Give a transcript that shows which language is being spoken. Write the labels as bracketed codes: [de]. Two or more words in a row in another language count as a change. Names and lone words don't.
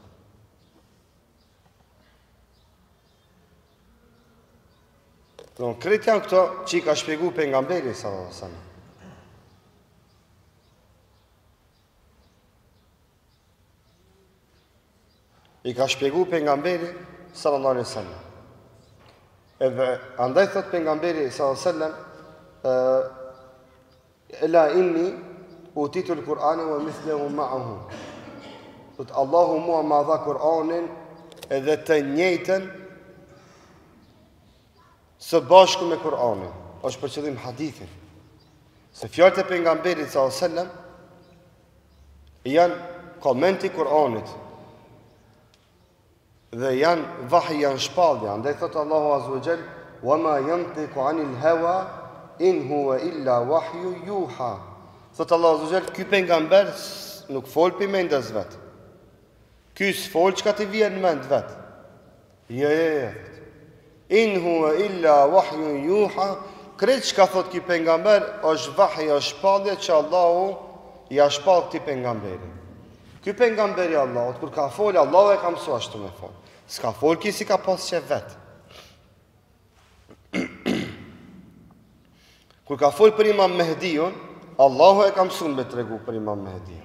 [sq] Kretë janë këto që i ka shpjegu pejgamberi [ar] صلى الله عليه وسلم. [sq] I ka shpjegu pejgamberi [ar] صلى الله عليه وسلم. [sq] Edhe andaj thot pejgamberi [ar] صلى الله عليه وسلم, ألا إني أوتيت القرآن ومثله معه. [sq] Thot Allahu mua ma dha Kur'anin edhe të njëjtën së bashku me Kur'anin. Është për qëllim hadithin. Se fjalët e pejgamberit [ar] صلى الله عليه وسلم [sq] janë komenti Kur'anit. Dhe janë vahi, janë shpallje. Andaj thot Allahu [ar] عز وجل, "وما ينطق عن الهوى إن هو إلا وحي يوحى." [sq] Thot Allahu [ar] عز وجل, [sq] ky pejgamber nuk fol për mendes vet. Ky s'fol çka të vjen në mend vet. Jo. [ar] إن هو إلا وحي يوحى. [sq] Kreç çka thot ky pejgamber është vahi, është shpallje që Allahu ja shpall këtij pejgamberi. Ky pejgamberi Allahut kur ka fol, Allahu e ka mësuar ashtu me fol. S'ka fol ki si ka pas që vet. Kur ka fol për Imam Mehdiun, Allahu e ka mësuar me tregu për Imam Mehdiun.